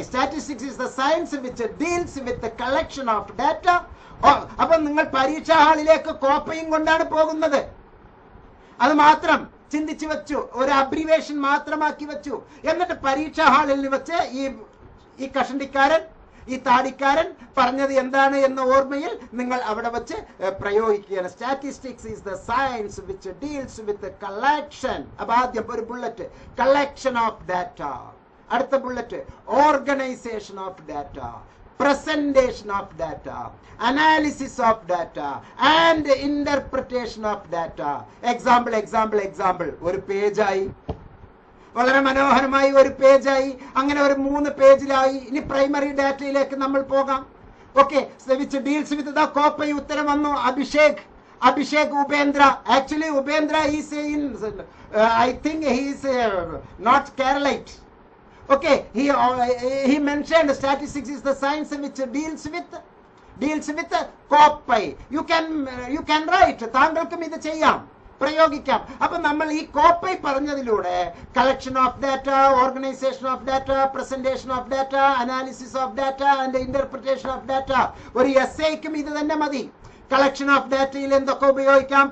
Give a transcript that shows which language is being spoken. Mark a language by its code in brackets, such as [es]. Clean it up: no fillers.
[en] Statistics is the science which deals with the collection of data. [ml] അപ്പൊ നിങ്ങൾ പരീക്ഷാ ഹാളിലേക്ക് കോപ്പയും കൊണ്ടാണ് പോകുന്നത്. അത് മാത്രം ചിന്തിച്ചു വെച്ചു, ഒരു അബ്രിവേഷൻ മാത്രമാക്കി വെച്ചു. എന്നിട്ട് പരീക്ഷാ ഹാളിൽ വെച്ച് ഈ കഷണ്ടിക്കാരൻ, ഈ താടിക്കാരൻ പറഞ്ഞത് എന്താണ് എന്ന ഓർമ്മയിൽ നിങ്ങൾ അവിടെ വെച്ച് പ്രയോഗിക്കുകയാണ്. [en] Statistics is the science which deals with collection. [ml] അപ്പൊ ആദ്യം ഒരു ബുള്ളറ്റ്, [en] Collection of data. [ml] അടുത്ത bullet, [en] Organisation of data, presentation of data, analysis of data and interpretation of data. Example. [ml] ഒരു പേജായി, വളരെ മനോഹരമായി ഒരു പേജായി, അങ്ങനെ ഒരു 3 പേജിലായി. ഇനി പ്രൈമറി ഡാറ്റയിലേക്ക് നമ്മൾ പോകാം. Okay, [en] Which deals with the copy. [ml] ഉത്തരം വന്നു [en] Abhishek Upendra. Actually Upendra is in, I think he is not Keralite. Okay, he mentioned statistics is the science which deals with copy. You can write. [ml] താങ്കൾക്കും ഇത് ചെയ്യാം, പ്രയോഗിക്കാം. അപ്പൊ നമ്മൾ ഈ കോപ്പൈ പറഞ്ഞതിലൂടെ [en] Collection of data, organisation of data, presentation of data, analysis of data and interpretation of data. [ml] ഒരു എസ്ഐക്കും ഇത് തന്നെ മതി. കളക്ഷൻ ഓഫ് ഡാറ്റയിൽ എന്തൊക്കെ ഉപയോഗിക്കാം?